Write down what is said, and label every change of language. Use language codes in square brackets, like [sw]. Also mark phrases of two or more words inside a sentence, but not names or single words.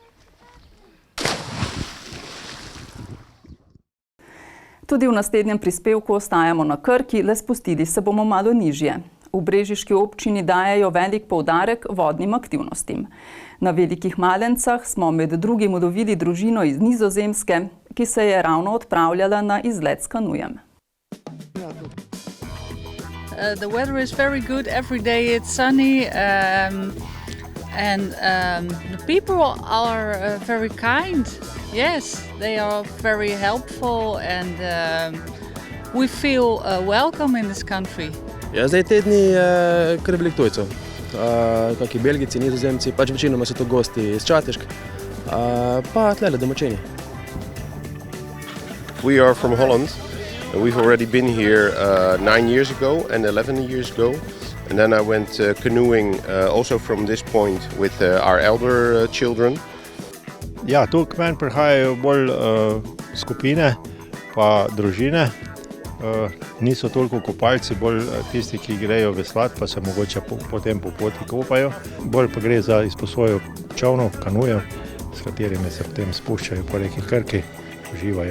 [sl] Tudi v naslednjem prispevku ostajamo na Krki, le spustili se bomo malo nižje. V brežiški občini dajejo velik poudarek vodnim aktivnostim. Na Velikih Malencah smo med drugim ulovili družino iz Nizozemske, ki se je ravno odpravljala na izlet s kanujem. [en] The weather is very good. Every day it's sunny, and the people are very kind. Yes, they are very helpful, and we feel welcome in this country. [sl] Ja, zdaj te dni je kar veliko tujcev. Kakšni Belgijci, Nizozemci, pač večinoma so to gosti iz Čatešk, pa tlele domačini. [en] We are from Holland. We've already been here 9 years ago and 11 years ago. And then I went canoeing also from this point with our elder children. [sl] Ja, tu k meni prihajajo bolj skupine pa družine. Niso toliko kopalci, bolj tisti, ki grejo veslati, pa se mogoče potem po poti kopajo. Bolj pa gre za izposojo čovnov, kanujev, s katerimi se potem spuščajo po reki Krki, uživajo.